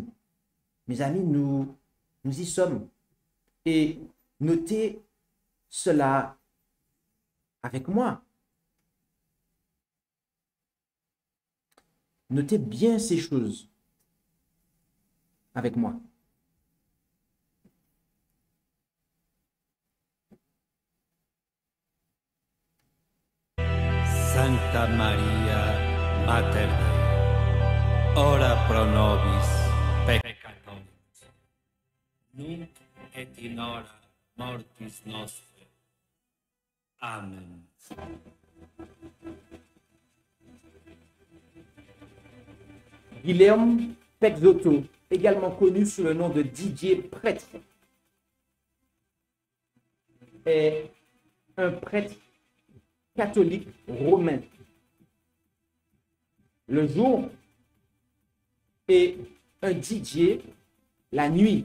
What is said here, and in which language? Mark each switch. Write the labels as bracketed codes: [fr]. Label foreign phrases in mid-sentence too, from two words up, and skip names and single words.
[fr] Mes amis, nous y sommes. Et notez cela avec moi. Notez bien ces choses avec moi. [la] Santa Maria Mater Dei, ora pro nobis peccatoribus, nunc et in hora mortis nostre. Amen. [fr] Guilherme Peixoto, également connu sous le nom de DJ Prêtre, est un prêtre catholique romain. Le jour et un DJ la nuit.